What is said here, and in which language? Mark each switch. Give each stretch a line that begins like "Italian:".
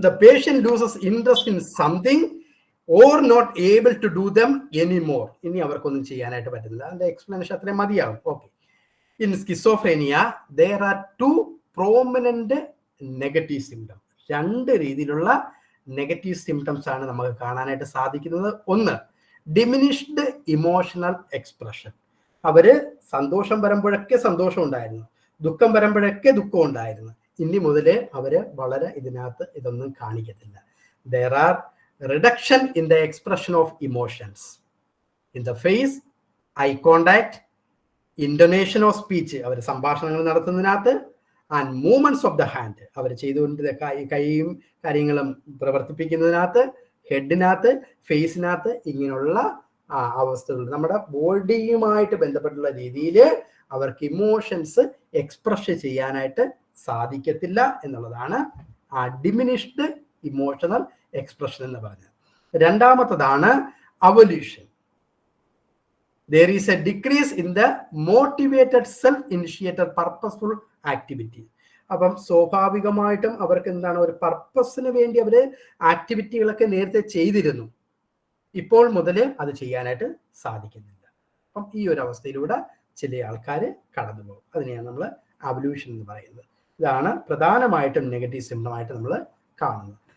English: The patient loses interest in something or not able to do them anymore.
Malayalam: ഇനി അവർക്കൊന്നും ചെയ്യാനായിട്ട് പറ്റുന്നില്ല. അതിന്റെ എക്സ്പ്ലനേഷൻ അത്രയും മതിയാവും. Okay.
English: In schizophrenia, there are two prominent negative symptoms.
Malayalam: രണ്ട് രീതിയിലുള്ള നെഗറ്റീവ് സിംറ്റംസ് ആണ് നമുക്ക് കാണാനായിട്ട് സാധിക്കുന്നത്. ഒന്ന്, ഡിമിനിഷ്ഡ് ഇമോഷണൽ എക്സ്പ്രഷൻ. അവര് സന്തോഷം വരുമ്പോഴൊക്കെ സന്തോഷം ഉണ്ടായിരുന്നു, ദുഃഖം വരുമ്പോഴൊക്കെ ദുഃഖം ഉണ്ടായിരുന്നു. ഇനി മുതല് അവര് വളരെ ഇതിനകത്ത് ഇതൊന്നും കാണിക്കത്തില്ല.
English: There are reduction in the expression of emotions in the face, eye contact, intonation of speech.
Malayalam: അവർ സംഭാഷണങ്ങൾ നടത്തുന്നതിനകത്ത്,
English: And movements of the hand.
Malayalam: അവർ ചെയ്തുകൊണ്ടിരുന്ന കൈയും കാര്യങ്ങളും പ്രവർത്തിപ്പിക്കുന്നതിനകത്ത്, ഹെഡിനകത്ത്, ഫേസിനകത്ത് ഇങ്ങനെയുള്ള അവസ്ഥകൾ നമ്മുടെ ബോഡിയുമായിട്ട് ബന്ധപ്പെട്ടുള്ള രീതിയിൽ അവർക്ക് ഇമോഷൻസ് എക്സ്പ്രസ് ചെയ്യാനായിട്ട് സാധിക്കത്തില്ല എന്നുള്ളതാണ് ആ ഡിമിനിഷ്ഡ് ഇമോഷണൽ എക്സ്പ്രഷൻ എന്ന് പറഞ്ഞത്. രണ്ടാമത്തതാണ് അവല്യൂഷൻ.
English: There is a decrease in the motivated self-initiated purposeful activity.
Malayalam: അപ്പം സ്വാഭാവികമായിട്ടും അവർക്ക് എന്താണ്, ഒരു പർപ്പസിന് വേണ്ടി അവര് ആക്ടിവിറ്റികളൊക്കെ നേരത്തെ ചെയ്തിരുന്നു, ഇപ്പോൾ മുതൽ അത് ചെയ്യാനായിട്ട് സാധിക്കുന്നില്ല. അപ്പം ഈ ഒരു അവസ്ഥയിലൂടെ ചില ആൾക്കാർ കടന്നു പോകും. അതിനെയാണ് നമ്മൾ അവല്യൂഷൻ എന്ന് പറയുന്നത്. ഇതാണ് പ്രധാനമായിട്ടും നെഗറ്റീവ് സിംറ്റമായിട്ട് നമ്മൾ കാണുന്നത്.